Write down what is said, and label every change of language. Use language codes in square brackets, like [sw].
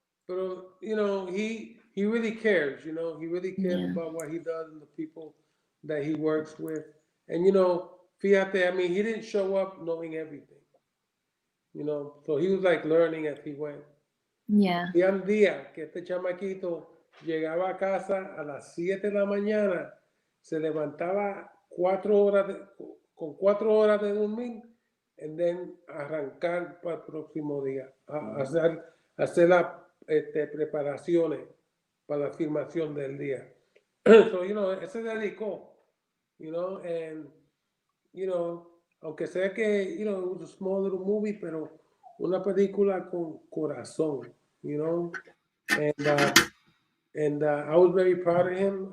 [es] Pero, [en] you know, he really cares, you know, he really cares about what he does and the people that he works with. And, you know, [es] fíjate, [en] I mean, he didn't show up knowing everything, you know, so he was like learning as he went. Yeah. [es] Y un día que este chamaquito llegaba a casa a las 7 de la mañana, se levantaba 4 horas con 4 horas de dormir, [en] and then [es] arrancar para el próximo día, hacer las preparaciones para la filmación del día. [en] So, you know, [es] se dedicó, [en] you know, and, you know, [es] aunque sea que, [en] you know, it was a small little movie, [es] pero una película con corazón, [en] you know, and I was very proud of him.